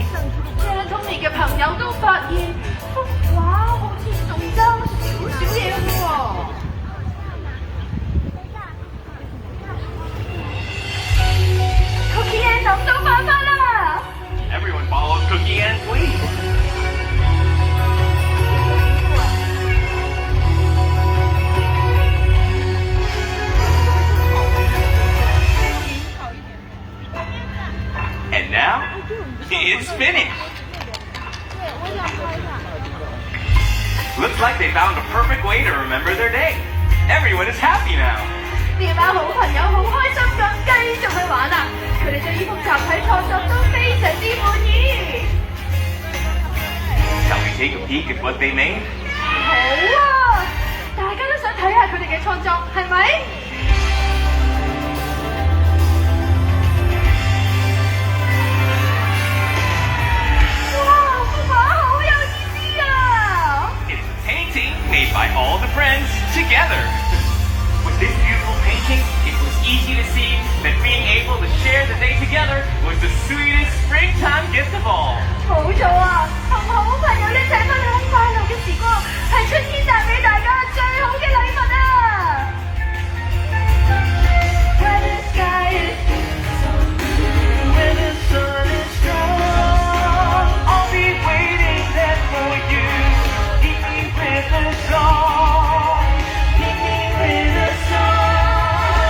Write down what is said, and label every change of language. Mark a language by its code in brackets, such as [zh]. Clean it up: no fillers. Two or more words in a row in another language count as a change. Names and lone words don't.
[yue] Jenna Tony 嘅朋友都發現幅畫好似仲爭少少嘢喎。Cookie Ann 諗到辦法啦！ [en] Everyone follows Cookie Ann's lead. And now, it's finished. Looks like they found a perfect way to remember their day. Everyone is happy now. [yue] 呢班好朋友好開心咁繼續去玩啊！佢哋對呢幅集體創作都非常之滿意。 [en] Shall we take a peek at what they made? [yue] 好啊！大家都想睇下佢哋嘅創作，係咪？哇！幅畫好有意思啊！ [en] It's a painting made by all the friends together. With this beautiful painting, it was easy to see that being able to share the day together was the sweetest springtime gift of all. [yue] 冇錯啊！同好朋友一齊分享快樂嘅時光，係春天帶俾大家最好嘅禮物啊 ！ [en] When the sky is When the sun is strong, I'll be waiting there for you. Meet me with a song. Meet me with a song.